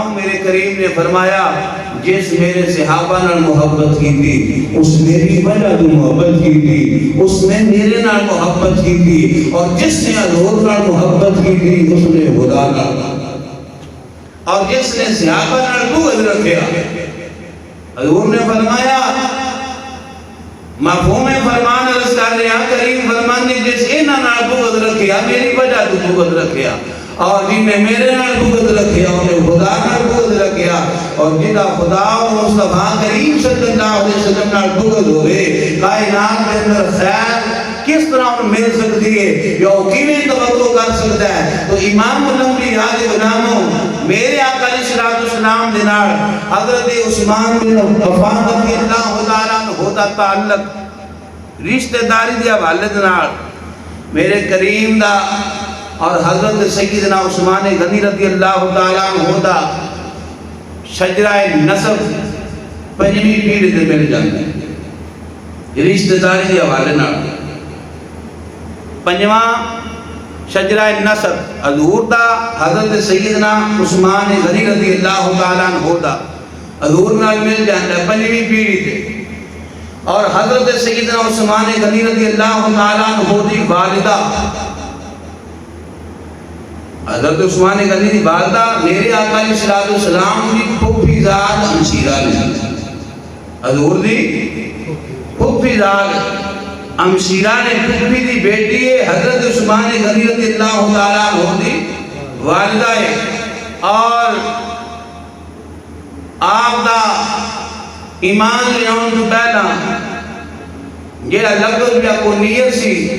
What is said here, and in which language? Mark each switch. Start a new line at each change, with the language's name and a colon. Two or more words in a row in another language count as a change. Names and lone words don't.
Punjabi: میرے کریم نے فرمایا جس میرے صحابہ نال محبت کی تھی اس میری وجہ تو محبت کی تھی، اس نے میرے نال محبت کی تھی، اور جس نے حضور نال محبت کی تھی اس نے خدا نال، اور جس نے صحابہ نال بغض رکھیا، حضور نے فرمایا مفہوم فرمان عرض کر رہا کریم فرمانے جس انہاں نال بغض رکھیا میری وجہ تو بغض رکھیا، اور جن نے میرے نال بغض رکھیا انہیں خدا نال بغض رکھیا، اور جنہا خدا اور مصطفیٰ کریم
Arabic: صلی اللہ علیہ وسلم
Punjabi: نال بغض ہوئے
Urdu: کائنات کے اندر خیر کس طرح مل سکتی ہے
Punjabi: یا کیویں توقع کر سکتا ہے؟ تو امام الانبیاء دے غلاموں میرے آقا
Arabic: علیہ السلام
Punjabi: دے نال حضرت عثمان بن عفان
Arabic: رضی اللہ تعالیٰ عنہ
Punjabi: دا تعلق رشتہ داری دے حوالے نال میرے کریم دا اور حضرت سیدنا عثمان غنی
Arabic: رضی اللہ تعالیٰ عنہ
Punjabi: دا شجرہ نسب پنجویں پیڑھی تے مل جاندے رشتہ داری دے حوالے نال۔ پنجواں شجرہ نسب حضور دا حضرت سیدنا عثمان غنی
Arabic: رضی اللہ تعالیٰ عنہ
Punjabi: دا حضور نال مل جاندا پنجویں پیڑھی تے، اور حضرت سیدنا عثمان غنی
Arabic: رضی اللہ تعالیٰ عنہ
Punjabi: دی والدہ حضرت عثمان غنی دی والدہ میرے آقا
Arabic: علیہ السلام
Punjabi: دی پھوپھی زاد امشیرہ نے، حضور دی پھوپھی زاد امشیرہ نے پھوپھی دی بیٹی ہے حضرت عثمان غنی
Arabic: رضی اللہ تعالیٰ عنہ
Punjabi: دی والدہ ہے، اور آپ دا ایمان لے آن تو پہلا یہ لقب یا کنیت سی